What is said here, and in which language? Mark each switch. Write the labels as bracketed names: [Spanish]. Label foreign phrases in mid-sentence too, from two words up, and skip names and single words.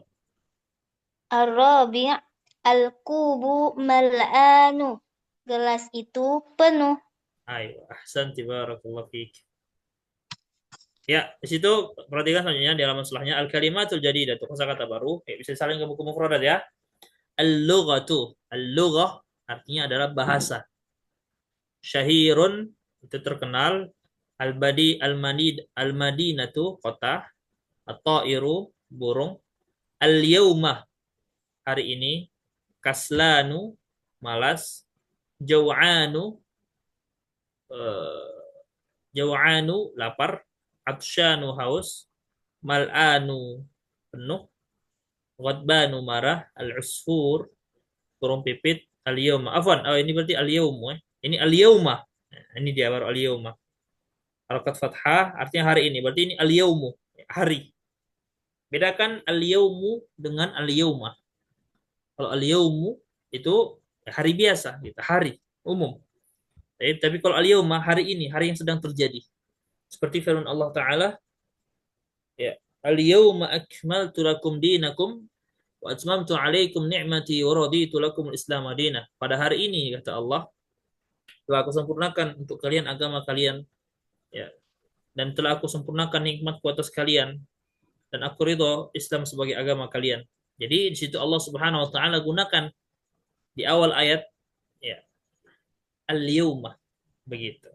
[Arabic] الربيع الكوب ملآن. [Indonesian] Gelas itu penuh. Ayo, [Arabic] أحسنت بارك الله فيك. [Indonesian] Ya, di situ perhatikan selanjutnya di halaman setelahnya [Arabic] الكلمات الجديدة [Indonesian] itu kosakata baru. Ya, bisa saling ke buku mufradat ya. [Arabic] اللغة. [Indonesian] Al-lughah artinya adalah bahasa. Syahirun itu terkenal. Al-madinatu kota. At-ta'iru burung. Al-yaumah hari ini. Kaslanu malas. [Arabic] جوعان جوعان [Indonesian] lapar. Atsyanu haus. Mal'anu penuh. Ghadbanu marah. Al-usfur burung pipit. [Arabic] اليوم. [Indonesian] Afwan, ini berarti al-yaumu. Ini al-yauma. Nah, ini dia baru al-yauma. Harokat fathah artinya hari ini. Berarti ini al-yaumu. Hari. Bedakan al-yaumu dengan al-yauma. Kalau al-yaumu itu Hari biasa, gitu. Hari umum. Tapi kalau al-yauma, hari ini, hari yang sedang terjadi. Seperti firman Allah Ta'ala, ya, [Arabic] اليوم أكملت لكم دينكم وأتممت عليكم نعمتي ورضيت لكم الإسلام مدينة. [Indonesian] Pada hari ini, kata Allah, telah aku sempurnakan untuk kalian agama kalian, ya, dan telah aku sempurnakan nikmatku atas kalian, dan aku ridho Islam sebagai agama kalian. Jadi di situ Allah [Arabic] سبحانه وتعالى [Indonesian] gunakan di awal ayat, ya, al-yauma, begitu.